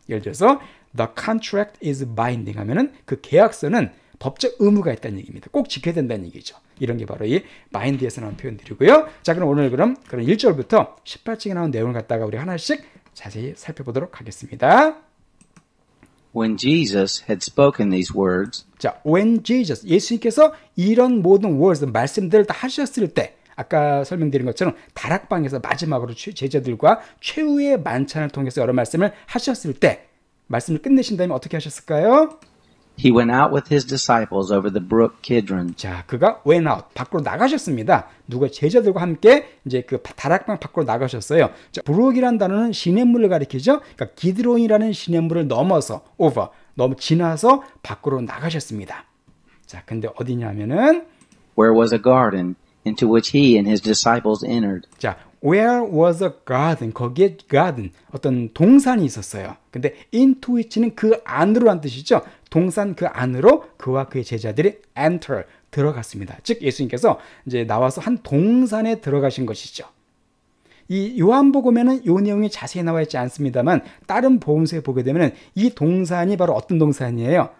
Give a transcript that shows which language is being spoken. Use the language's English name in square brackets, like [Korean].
[Korean] 예를 들어서 [English] the contract is binding [Korean] 하면은 그 계약서는 법적 의무가 있다는 얘기입니다. 꼭 지켜야 된다는 얘기죠. 이런 게 바로 이 bind에서 나온 표현들이고요. 자, 그럼 오늘 그런 1절부터 18장에 나온 내용을 갖다가 우리 하나씩 자세히 살펴보도록 하겠습니다. [English] When Jesus had spoken these words, [Korean] 자, when Jesus, 예수님께서 이런 모든 words, 말씀들을 다 하셨을 때, 아까 설명드린 것처럼 다락방에서 마지막으로 제자들과 최후의 만찬을 통해서 여러 말씀을 하셨을 때, 말씀을 끝내신 다음에 어떻게 하셨을까요? [English] he went out with his disciples over the brook Kidron. [Korean] 자, 그가 went out, 밖으로 나가셨습니다. 누가 제자들과 함께 이제 그 다락방 밖으로 나가셨어요. 자, 브룩이라는 단어는 시냇물을 가리키죠. 그러니까 기드론이라는 시냇물을 넘어서 지나서 밖으로 나가셨습니다. 자, 근데 어디냐면은 [English] where was a garden into which he and his disciples entered. 자, where was a garden? [Korean] 거기에 garden, 어떤 동산이 있었어요. 근데 into which는 그 안으로란 뜻이죠. 동산 그 안으로 그와 그의 제자들이 enter, 들어갔습니다. 즉 예수님께서 이제 나와서 한 동산에 들어가신 것이죠. 이 요한복음에는 요 내용이 자세히 나와 있지 않습니다만 다른 복음서에 보게 되면 이 동산이 바로 어떤 동산이에요?